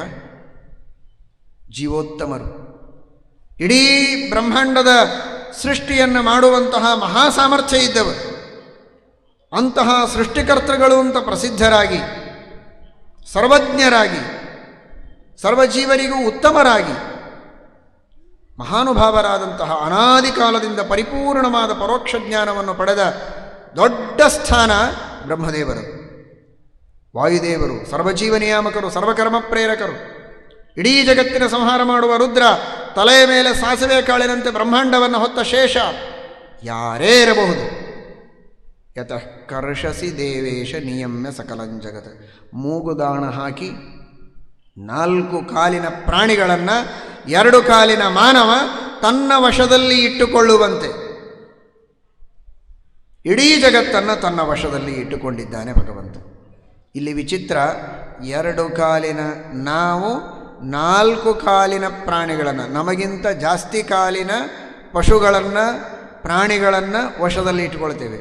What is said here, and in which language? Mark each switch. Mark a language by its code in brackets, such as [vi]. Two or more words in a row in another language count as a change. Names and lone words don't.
[kn] ಜೀವೋತ್ತಮರು, ಇಡೀ ಬ್ರಹ್ಮಾಂಡದ ಸೃಷ್ಟಿಯನ್ನು ಮಾಡುವಂತಹ ಮಹಾಸಾಮರ್ಥ್ಯ ಇದ್ದವರು, ಅಂತಹ ಸೃಷ್ಟಿಕರ್ತೃಗಳು ಅಂತ ಪ್ರಸಿದ್ಧರಾಗಿ, ಸರ್ವಜ್ಞರಾಗಿ, ಸರ್ವಜೀವರಿಗೂ ಉತ್ತಮರಾಗಿ, ಮಹಾನುಭಾವರಾದಂತಹ ಅನಾದಿ ಕಾಲದಿಂದ ಪರಿಪೂರ್ಣವಾದ ಪರೋಕ್ಷ ಜ್ಞಾನವನ್ನು ಪಡೆದ ದೊಡ್ಡ ಸ್ಥಾನ ಬ್ರಹ್ಮದೇವರು. ವಾಯುದೇವರು ಸರ್ವಜೀವ ನಿಯಾಮಕರು, ಸರ್ವಕರ್ಮ ಪ್ರೇರಕರು. ಇಡೀ ಜಗತ್ತಿನ ಸಂಹಾರ ಮಾಡುವ ರುದ್ರ, ತಲೆಯ ಮೇಲೆ ಸಾಸಿವೆ ಕಾಳಿನಂತೆ ಬ್ರಹ್ಮಾಂಡವನ್ನು ಹೊತ್ತ ಶೇಷ, ಯಾರೇ ಇರಬಹುದು. [sa] ಯತಃ ಕರ್ಷಸಿ ದೇವೇಶ ನಿಯಮ್ಯ ಸಕಲಂ ಜಗತ್. [kn] ಮೂಗುದಾಣ ಹಾಕಿ 4 ಕಾಲಿನ ಪ್ರಾಣಿಗಳನ್ನು 2 ಕಾಲಿನ ಮಾನವ ತನ್ನ ವಶದಲ್ಲಿ ಇಟ್ಟುಕೊಳ್ಳುವಂತೆ ಇಡೀ ಜಗತ್ತನ್ನು ತನ್ನ ವಶದಲ್ಲಿ ಇಟ್ಟುಕೊಂಡಿದ್ದಾನೆ ಭಗವಂತ. ಇಲ್ಲಿ ವಿಚಿತ್ರ, 2 ಕಾಲಿನ ನಾವು 4 ಕಾಲಿನ ಪ್ರಾಣಿಗಳನ್ನು, ನಮಗಿಂತ ಜಾಸ್ತಿ ಕಾಲಿನ ಪಶುಗಳನ್ನು ಪ್ರಾಣಿಗಳನ್ನು ವಶದಲ್ಲಿ ಇಟ್ಕೊಳ್ತೇವೆ.